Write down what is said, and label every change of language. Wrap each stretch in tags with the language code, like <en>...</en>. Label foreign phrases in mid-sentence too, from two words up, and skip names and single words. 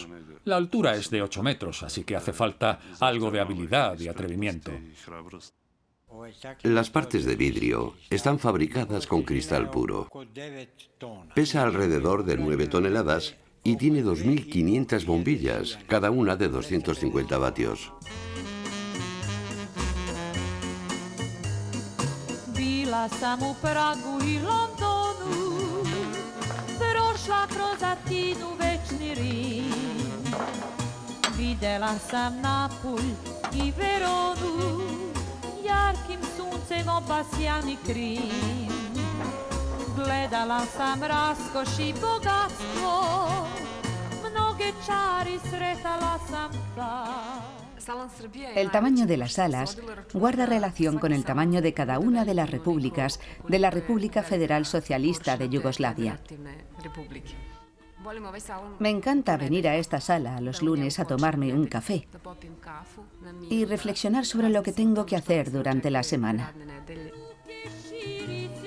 <es>La altura es de 8 metros, así que hace falta algo de habilidad y atrevimiento. Las partes de vidrio están fabricadas con cristal puro. Pesa alrededor de 9 toneladas y tiene 2.500 bombillas, cada una de 250 vatios.</es> <sr>Bila sam u Pragu i Londonu, prošla kroz Atinu večni Rim. Videla sam Napulj i Veronu, jarkim suncem obasjani Krim. Gledala sam raskoš i bogatstvo, mnoge čari sretala sam tam.</sr> <es>El tamaño de las salas guarda relación con el tamaño de cada una de las repúblicas de la República Federal Socialista de Yugoslavia. Me encanta venir a esta sala los lunes a tomarme un café y reflexionar sobre lo que tengo que hacer durante la semana.</es>